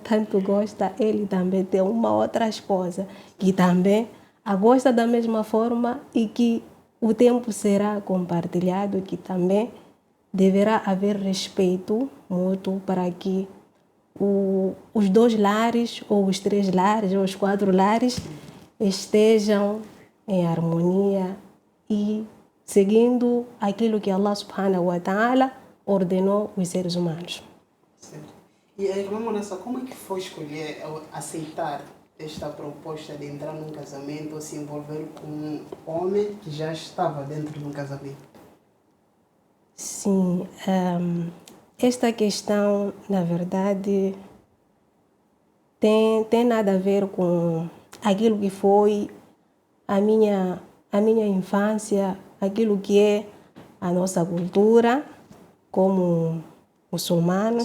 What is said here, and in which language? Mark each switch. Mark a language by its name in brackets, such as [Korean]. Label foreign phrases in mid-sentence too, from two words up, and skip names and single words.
[Portuguese] tanto gosta, ele também tem uma outra esposa que também a gosta da mesma forma e que o tempo será compartilhado, que também deverá haver respeito mútuo para que os 2 lares, ou os 3 lares, ou os 4 lares estejam em harmonia e seguindo aquilo que [Arabic] الله سبحانه وتعالى [Portuguese] ordenou os seres humanos. Certo. E a irmã Monessa, como é que foi escolher, aceitar esta proposta de entrar num casamento ou se envolver com um homem que já estava dentro de um casamento? Sim, esta questão, na verdade, tem nada a ver com aquilo que foi a minha infância, aquilo que é a nossa cultura como muçulmanos,